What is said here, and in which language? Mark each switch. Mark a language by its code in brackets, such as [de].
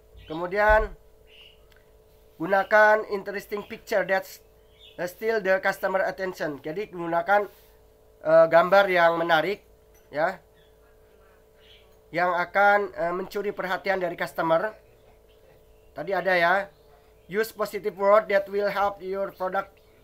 [id] Kemudian gunakan [en] interesting picture that steal the customer attention. [id] Jadi gunakan gambar yang menarik ya, yang akan mencuri perhatian dari customer. Tadi ada ya, [en] use positive word that will help your product.